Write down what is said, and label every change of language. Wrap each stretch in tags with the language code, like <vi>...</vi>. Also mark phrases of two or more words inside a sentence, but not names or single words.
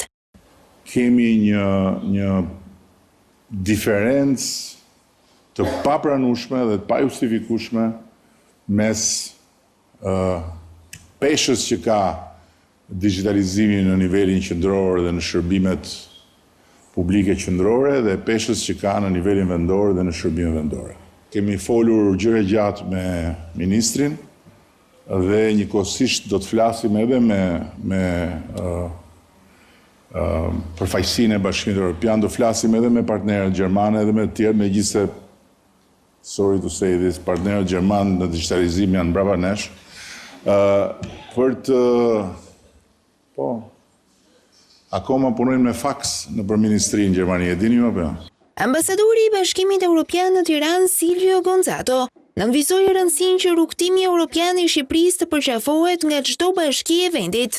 <sq>Kemi një diferencë të papranueshme dhe të pajustifikueshme mes peshës që ka digitalizimi në nivelin qendror dhe në shërbimet publike qendrore dhe peshës që ka në nivelin vendor dhe në shërbimet vendore. Kemi folur gjëra gjatë me ministrin dhe njëkohësisht do të flasim edhe me përfaqësinë e Bashkimit Evropian, do flasim edhe me partnerët gjermanë edhe me të tjerë, megjithëse</sq> <en>sorry to say this,</en> <sq>partnerët gjermanë në digitalizim janë brapa nesh, për të akoma punojmë me faks në përministrinë në Gjermani, e dini më apo jo? Ambasadori i Bashkimit Evropian në Tiranë, Silvio Gonzato, nënvizoi rëndësinë që rrugtimi evropian i Shqipërisë të përqafohet nga çdo bashki e vendit.</sq>